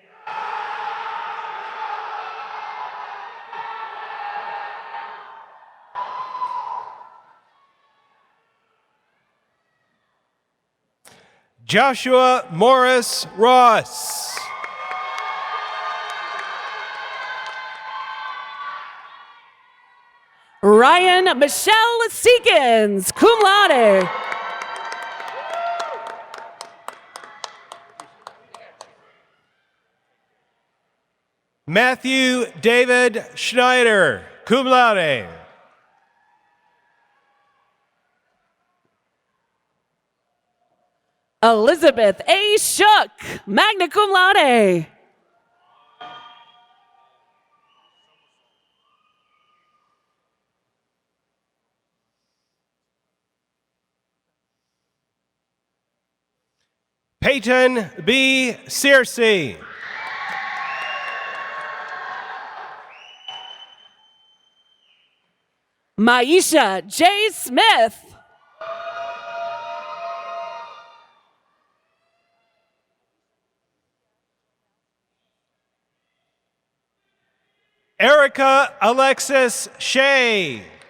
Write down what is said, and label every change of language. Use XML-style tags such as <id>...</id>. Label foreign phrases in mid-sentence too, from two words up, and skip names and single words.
<en>Joshua Morris Ross. Ryan Michelle Seekins, cum laude. Matthew David Schneider, cum laude. Elizabeth A. Shook, magna cum laude. Peyton B. Searcy. Maisha J. Smith. Erica Alexis Shea.</en>